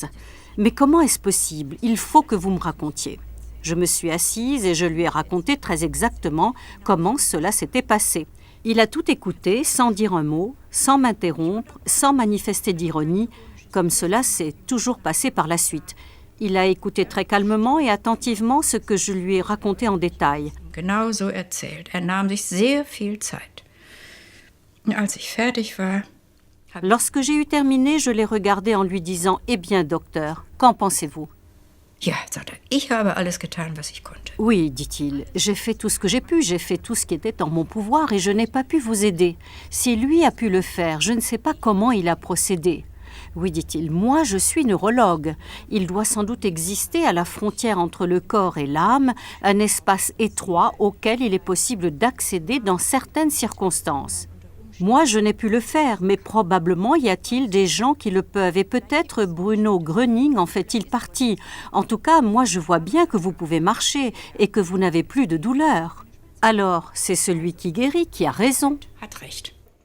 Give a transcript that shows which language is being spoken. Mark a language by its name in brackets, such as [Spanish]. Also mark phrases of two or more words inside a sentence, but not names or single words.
[French] Mais comment est-ce possible? Il faut que vous me racontiez. » Je me suis assise et je lui ai raconté très exactement comment cela s'était passé. Il a tout écouté, sans dire un mot, sans m'interrompre, sans manifester d'ironie, comme cela s'est toujours passé par la suite. Il a écouté très calmement et attentivement ce que je lui ai raconté en détail. [German] Genau so erzählt. Nahm sich sehr viel Zeit. Als ich fertig war, [French] Lorsque j'ai eu terminé, je l'ai regardé en lui disant « Eh bien, docteur, qu'en pensez-vous » [German] Ja, sagt er, ich habe alles getan, was ich konnte. [French] Oui, dit-il, j'ai fait tout ce que j'ai pu, j'ai fait tout ce qui était en mon pouvoir et je n'ai pas pu vous aider. Si lui a pu le faire, je ne sais pas comment il a procédé. Oui, dit-il, moi je suis neurologue. Il doit sans doute exister à la frontière entre le corps et l'âme un espace étroit auquel il est possible d'accéder dans certaines circonstances. Moi, je n'ai pu le faire, mais probablement y a-t-il des gens qui le peuvent. Et peut-être Bruno Gröning en fait-il partie. En tout cas, moi, je vois bien que vous pouvez marcher et que vous n'avez plus de douleur. Alors, c'est celui qui guérit qui a raison. [German] Hat recht.